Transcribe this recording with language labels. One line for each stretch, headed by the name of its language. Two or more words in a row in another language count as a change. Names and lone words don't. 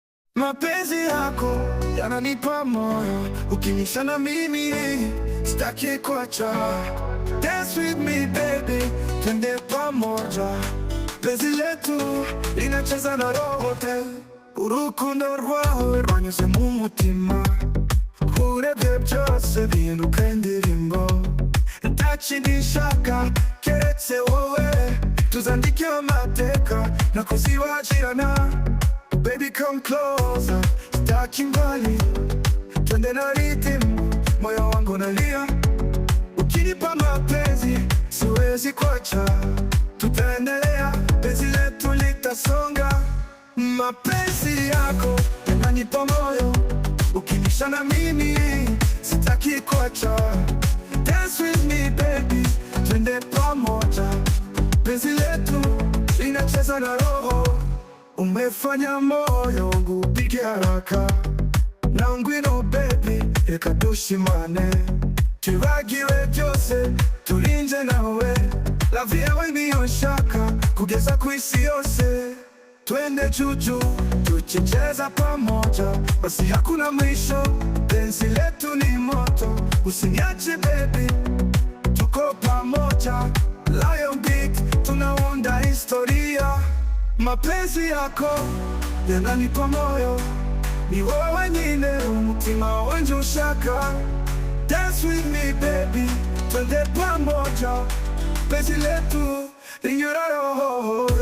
Swahili: Mapenzi yako yananipa moyo, ukinisha na mimi sitaki kuacha.
English: Dance with me baby,
Swahili: twende pamoja. Penzi letu linacheza na roho te,
Kinyarwanda: urukundo rwawe rwanyuze mu mutima. Urebye byose bihinduka indirimbo, nta kindi nshaka keretse wowe. Tuzandike amateka na kuzibagirana.
English: Baby come closer,
Swahili: sitaki mbali, twende na rhythm, moyo wangu unalia. Ukinipa mapenzi siwezi kuacha, tutaendelea, penzi letu litasonga. Mapenzi yako yananipa moyo, ukinisha na mimi sitaki kuacha.
English: Dance with me baby,
Swahili: twende pamoja. Penzi letu linacheza na roho, umefanya moyo wangu upige haraka.
Kinyarwanda: Na ngwino baby, reka dushimane, tubagire byose turinje nawe. Love yawe niyo nshaka kugeza ku isi yose.
Swahili: Twende juju tukicheza pamoja, basi hakuna mwisho. Penzi letu ni moto, usiniache baby, tuko pamoja. Lion Beat, tunaunda historia. Mapenzi yako yananipa moyo,
Kinyarwanda: ni wowe nyine umutima wanje ushaka.
English: Dance with me baby,
Swahili: twende pamoja. Penzi letu linyura roho.